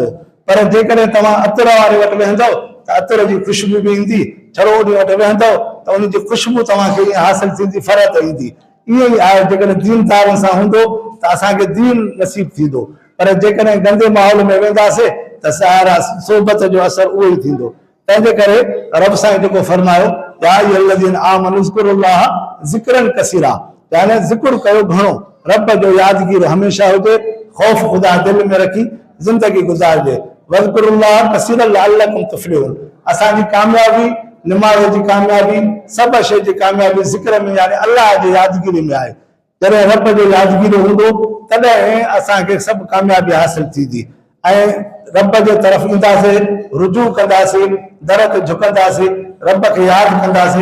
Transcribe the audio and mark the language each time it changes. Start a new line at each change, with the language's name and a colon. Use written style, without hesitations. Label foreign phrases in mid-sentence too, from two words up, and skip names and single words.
Sindhi: पर जेकॾहिं तव्हां अतर वारे वटि वेहंदव त अतर जी ख़ुशबू भी ईंदी, छड़ो ओॾी वटि वेहंदव त उन जी ख़ुशबू तव्हांखे हासिल थींदी, फ़रत ईंदी। ईअं ई आहे जेकॾहिं दीनदारनि सां हूंदो त असांखे दीन नसीब थींदो, पर जेकॾहिं गंदे माहौल में वेंदासीं त सारा सोबत जो असर उहो ई थींदो। तंहिंजे करे रब साईं जेको फरमायो
Arabic: يا أيها الذين آمنوا اذكروا الله ذكرا كثيرا,
Sindhi: यानी ज़िक्र कयो घणो, रब जो यादगीर हमेशह हुजे, ख़ौफ़ ख़ुदा दिल में रखी ज़िंदगी गुज़ारिजे।
Arabic: واذكروا الله كثيرا لعلكم تفلحون.
Sindhi: असांजी कामयाबी, निमाज़ जी कामयाबी, सभु शइ जी कामयाबी ज़िक्र में यानी अल्लाह जी यादगिरी में आहे। जॾहिं रब जो यादगीर हूंदो तॾहिं असांखे सभु कामयाबी हासिल थींदी ऐं रब जे तरफ़ ईंदासीं, रुजू कंदासीं, दर ते झुकंदासीं, रब खे यादि कंदासीं।